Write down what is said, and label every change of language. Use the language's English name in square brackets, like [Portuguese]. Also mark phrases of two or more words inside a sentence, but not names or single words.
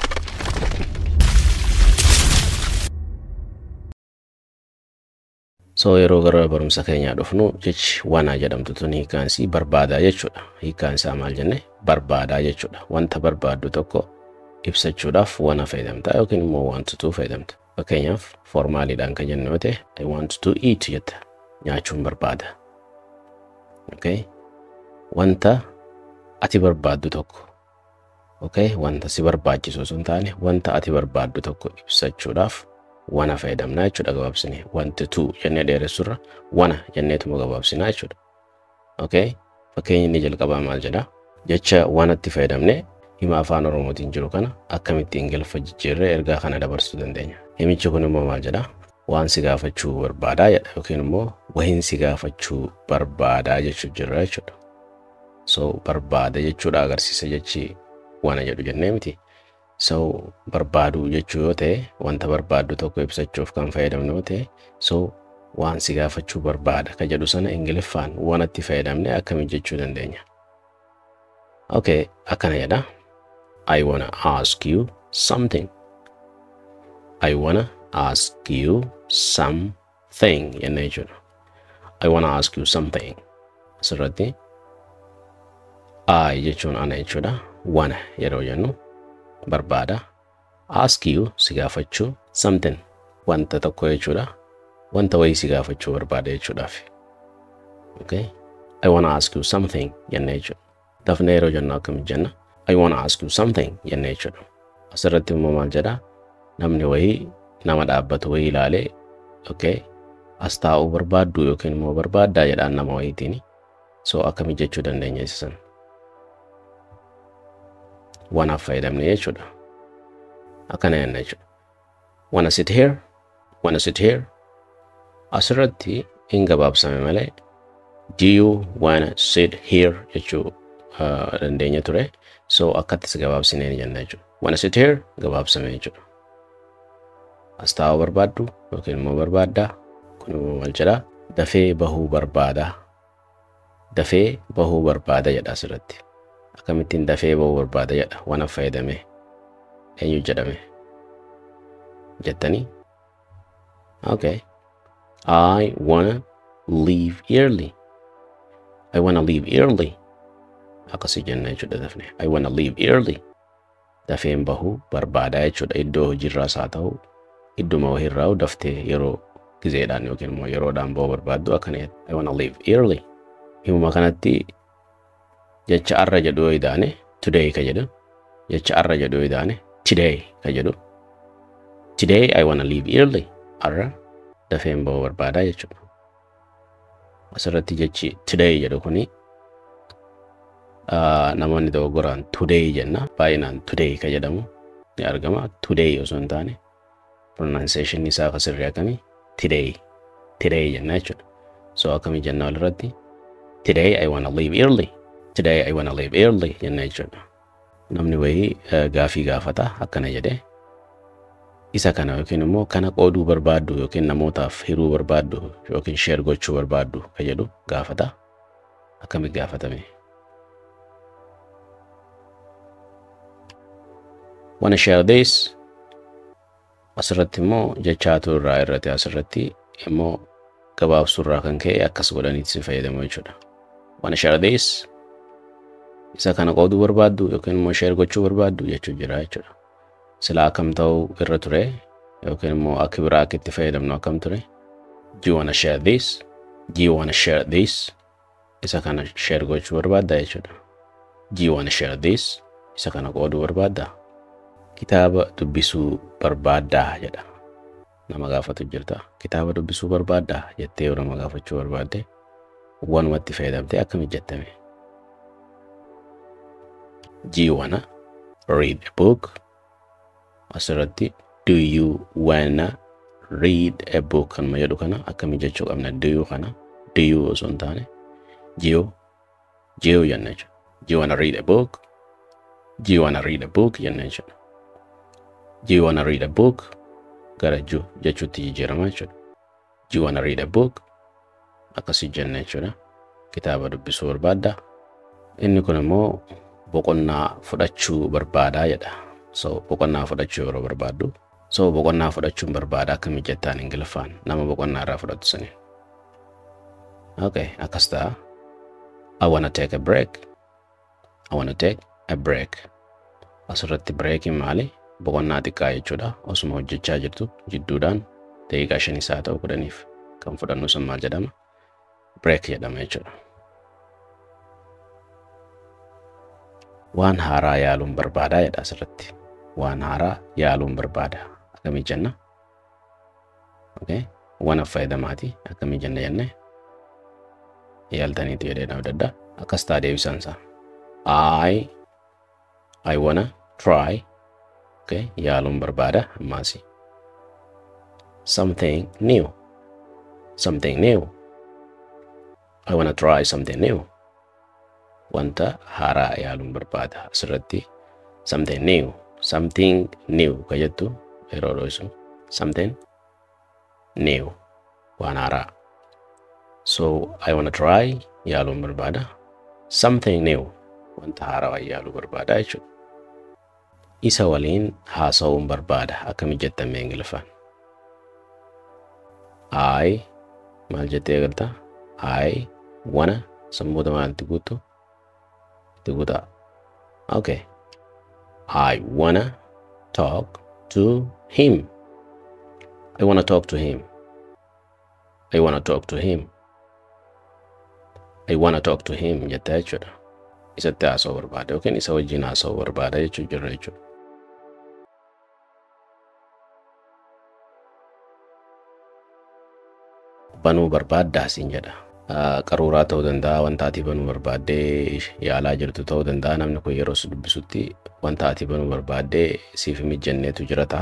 [Oromo] So yeroo gara barumsa keenyaa dhufnu jechi waana jedhamtu tun hiikkaansi barbaadaa jechuudha. Hiikkaan isaa maal jenne? Barbaadaa jechuudha. Wanta barbaaddu tokko ibsachuudhaaf waana fayyadamta yookiin immoo [English] want to [Oromo] fayyadamta. Fakkeenyaaf formaaliidhaan kan jennu yoo ta'e [English] I want to eat [Oromo] jetta. Nyaachuun barbaada. Okay? Wanta ati barbaaddu tokko. Okay? Wanta si barbaachisu osoo hin taane wanta ati barbaaddu tokko ibsachuudhaaf waana fayyadamna jechuudha gabaabsinee. [English] Want to [Oromo] jennee dheeressurra waana jenneetuma gabaabsinaa jechuudha. Okay? Fakkeenyi inni jalqabaa maal jedha? Jecha waanatti fayyadamnee hima afaan Oromootiin jiru kana akkamitti Ingiliffa jijjiirree ergaa kana dabarsuu dandeenya. Himichi kun immoo maal jedha? Waan si gaafachuu barbaadaa jedha yookiin immoo wahin si gaafachuu barbaadaa jechuudha jira jechuudha. So barbaada jechuudha agarsiisa jechi waana jedhu jennee miti. So barbaaduu jechuu yoo ta'e wanta barbaaddu tokko ibsachuuf kan fayyadamnu yoo ta'e so waan si gaafachuu barbaada ka jedhu sana Ingiliffaan waanatti fayyadamne akkamiin jechuu dandeenya. Okay, akkana jedha. [English] I wanna ask you something. I wanna ask you something [Oromo] jennee jechuudha. [English] I wanna ask you something. [Oromo] Asirratti I jechuun ana jechuudha. Wanna yeroo jennu barbaada. [English] Ask you [Oromo] si gaafachuu something wanta tokko jechuudha. Wanta wayii si gaafachuu barbaada jechuudhaaf. [English] Okay? I wanna ask you something [Oromo] jennee jechuudha. Dafnee yeroo jennu akkamiin jenna? [English] I wanna ask you something [Oromo] jennee jechuudha. Asirratti immoo maal jedha? Namni wayii nama dhaabbatu wayii ilaalee okay as taa'uu barbaaddu yookiin immoo barbaaddaa jedhaan nama wayiitiin. So akkamiin jechuu dandeenya isa sana? Waanaaf fayyadamne jechuudha. Akkana jenna jechuudha. [English] Wanna sit here? Wanna sit here? [Oromo] Asirratti hin gabaabsame malee [English] do you wanna sit here [Oromo] jechuu dandeenya ture. So akkattis gabaabsinee jenna jechuudha. [English] Wanna sit here? [Oromo] Gabaabsame jechuudha. As taa'uu barbaaddu yookiin immoo barbaaddaa. Kun immoo maal jedha? Dafee bahuu barbaada. Dafee bahuu barbaada jedha asirratti. Akkamittiin dafee bahuu barbaada jedha waanaaf fayyadame. Eenyu jedhame? Jettanii? [English] Okay. I wanna leave early. I wanna leave early. [Oromo] Akkasii jenna jechuudha dafne. [English] I wanna leave early. [Oromo] Dafeen bahuu barbaada jechuudha. Iddoo hojiirraas haa ta'u idduma wahiirraa daftee yeroo gizeedhaan yookiin immoo yeroodhaan bahuu barbaaddu akkana jedha. [English] I wanna leave early. [Oromo] Himuma kanatti jecha arra jedhu yoo idaane today ka jedhu. Jecha arra jedhu yoo idaane today ka jedhu. [English] Today I wanna leave early. [Oromo] Arra dafeen bahuu barbaada jechuudha. Asirratti jechi today jedhu kuni namoonni dogoggoraan today jenna. Baay'inaan today ka jedhamu ni argama. Today osoo hin taane pronunciation isaa akka sirrii akkamii today jenna jechuudha. [English] So [Oromo] akkamii jenna walirratti [English] Today I wanna leave early. Today I wanna leave early [Oromo] jennee jechuudha. Namni wayii gaafii gaafata akkana jedhee isa kana yookiin immoo kana qooduu barbaaddu yookiin namootaaf hiruu barbaaddu yookiin share gochuu barbaaddu ka jedhu gaafata. Akkamitti gaafatame? [English] Wanna share this? [Oromo] Asirratti immoo jechaatu irraa irratti asirratti immoo gabaabsuu irraa kan ka'e akkas godhaniitti si fayyadamu jechuudha. [English] Wanna share this? [Oromo] Isa kana qooduu barbaaddu yookiin immoo share gochuu barbaaddu jechuu jira jechuudha. Sila akkam ta'uu irra ture yookiin immoo akka biraa akka itti fayyadamnu akkam ture? [English] Do you wanna share this? Do you wanna share this? [Oromo] Isa kana share gochuu barbaadda jechuudha. [English] Do you wanna share this? [Oromo] Isa kana qooduu barbaadda? Kitaaba dubbisuu barbaaddaa jedha. Nama gaafatu jirta. Kitaaba dubbisuu barbaaddaa jettee yoo nama gaafachuu barbaadde wanumatti fayyadamtee akkamitti jettame? [English] Do you wanna read a book? [Oromo] Asirratti [English] do you wanna read a book [Oromo] kan jedhu kana akkamitti jechuu qabna? [English] Do you [Oromo] kana [English] do you [Oromo] osoo hin taane jiyo jenna jechuudha. [English] Do you wanna read a book? Do you wanna read a book [Oromo] jenna jechuudha. [English] Do you wanna read a book? [Oromo] Gara jechuutti jijjiirama jechuudha. Do you wanna read a book? Akkasii jenna jechuudha. Kitaaba dubbisuu barbaadda. Inni kun immoo boqonnaa fudhachuu barbaadaa jedha. So boqonnaa fudhachuu yeroo barbaaddu. So boqonnaa fudhachuun barbaada akkamitti jettaan Ingiliffaan nama boqonnaa irraa fudhatu sani. Okay, akkas ta'a. [English] I wanna take a break. I wanna take a break. [Oromo] Asirratti breakiin maali? Boqonnaa xiqqaa jechuudha. Osuma hojjechaa jirtu jidduudhaan daqiiqaa 5 ta'uu 10 kan fudhannu sun maal jedhama? Break jedhama jechuudha. Waan haaraa yaaluun barbaadaa jedha asirratti. Waan haaraa yaaluun barbaada. Akkamii jenna? Okay. Waan fayyadamaati. Akkamii jenna jennee? Yaaltaniitu jedhee nama dadda. Akkas ta'a deebisaan isaa. [English] I wanna try. Okay. [Oromo] Yaaluun barbaada ammaasi. [English] Something new. Something new. I wanna try something new. [Oromo] Wanta haaraa yaaluun barbaada. Asirratti [English] something new. Something new [Oromo] ka jettu yeroo dho'isu. [English] Something new. [Oromo] Waan haaraa. [English] So I wanna try [Oromo] yaaluun barbaada. [English] Something new. [Oromo] Wanta haaraa yaaluu barbaada jechuudha. Isa waliin haasa'uun barbaada. Akkamitti jettame Ingiliffaan? I maal jettee galta? [English] I wanna [Oromo] sammuuta maalti guutu? Jechuudha. [English] Okay. I wanna talk to him. I wanna talk to him. I wanna talk to him. I wanna talk to him [Oromo] jetta jechuudha. Isatti haasa'uu barbaada yookiin isa wajjin haasa'uu barbaada jechuu jirra jechuudha. Banuu barbaaddaa siin jedha. Qaruuraa ta'uu danda'a wanta ati banuu barbaaddee yaalaa jirtu ta'uu danda'a namni kun yeroo si dubbisutti wanta ati banuu barbaaddee siif mijanneetu jira ta'a.